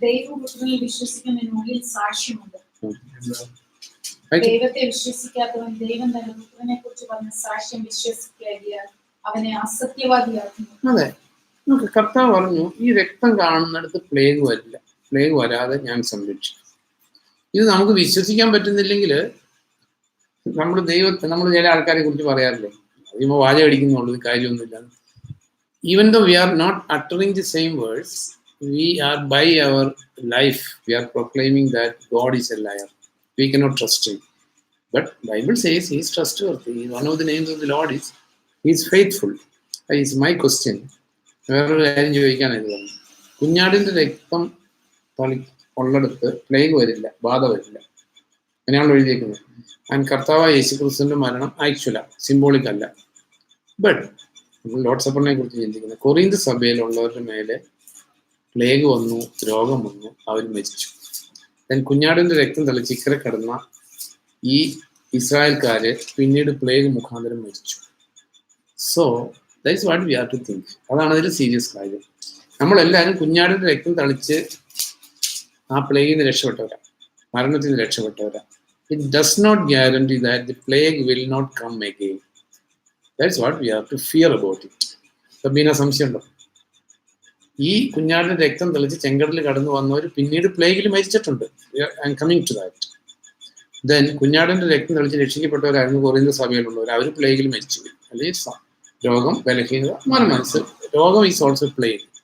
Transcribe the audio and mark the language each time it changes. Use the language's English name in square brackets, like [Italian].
[Malayalam] ദൈവപുത്രനിൽ വിശ്വസിക്കുന്നതിനുള്ളിൽ സാക്ഷ്യമുണ്ട്. ദൈവത്തെ വിശ്വസിക്കാത്തവൻ ദൈവം തന്റെ പുത്രനെ കുറിച്ച് പറഞ്ഞ സാക്ഷ്യം വിശ്വസിക്കാതിയാൽ അവനെ അസത്യവാദിയാക്കുന്നു. അതെ, നമുക്ക് കർത്താവ് പറഞ്ഞു, ഈ രക്തം കാണുന്നിടത്ത് പ്ലേഗ് വരില്ല, പ്ലേഗ് വരാതെ ഞാൻ സംരക്ഷിക്കും. ഇത് നമുക്ക് വിശ്വസിക്കാൻ പറ്റുന്നില്ലെങ്കിൽ നമ്മൾ ചില ആൾക്കാരെ കുറിച്ച് പറയാറില്ലേ, അതിപ്പോ വാചകം അടിക്കുന്നുള്ളൂ, കാര്യമൊന്നുമില്ല. [English] Even though we are not uttering the same words, we are by our life, we are proclaiming that God is a liar. We cannot trust him. But Bible says he is trustworthy. One of the names of the Lord is he is faithful. That is my question. [Malayalam] വേറൊരു കാര്യം ചോദിക്കാനായത് പറഞ്ഞു, കുഞ്ഞാടിന്റെ രക്തം ഉള്ളിടത്ത് plague വരില്ല, ബാധ വരില്ല, അങ്ങനെയാണല്ലോ എഴുതിയേക്കുന്നത്. ആൻഡ് കർത്താവായ യേശുക്രിസ്തുവിന്റെ മരണം ആക്ച്വല, സിംബോളിക് അല്ല. ബട്ട് നമ്മൾ ലോർഡ് സപ്പറിനെ കുറിച്ച് ചിന്തിക്കുന്നത്, കൊറിന്ത് സഭയിലുള്ളവരുടെ മേലെ പ്ലേഗ് വന്നു, രോഗം വന്നു, അവർ മരിച്ചു. കുഞ്ഞാടിന്റെ രക്തം തളിച്ച് ഇക്കരെ കിടന്ന ഈ ഇസ്രായേൽക്കാര് പിന്നീട് പ്ലേഗ് മുഖാന്തരം മരിച്ചു. [English] So that is what we have to think. [Malayalam] അതാണ് അതിൽ സീരിയസ് കാര്യം. നമ്മളെല്ലാവരും കുഞ്ഞാടിന്റെ രക്തം തളിച്ച് ആ പ്ലേഗിൽ നിന്ന് രക്ഷപ്പെട്ടവരാ, മരണത്തിൽ നിന്ന് രക്ഷപ്പെട്ടവരാ. [English] It does not guarantee that the plague will not come again. That's what we have to fear about it. [Malayalam] Beena സംശയമുണ്ടോ? ഈ കുഞ്ഞാടിന്റെ രക്തം തെളിച്ച് ചെങ്കടലിൽ കടന്നു വന്നവർ പിന്നീട് പ്ലേഗിൽ മരിച്ചിട്ടുണ്ട്. [English] I am coming to that. [Malayalam] Then കുഞ്ഞാടിന്റെ രക്തം തെളിച്ച് രക്ഷിക്കപ്പെട്ടവരായിരുന്നു കൊറിന്ത് സഭയിലുള്ളവർ, അവർ പ്ലേഗിൽ മരിച്ചു. അല്ലെങ്കിൽ രോഗം, ബലഹീനത, മരണം. രോഗം [English] is also [Malayalam] പ്ലേഗ്.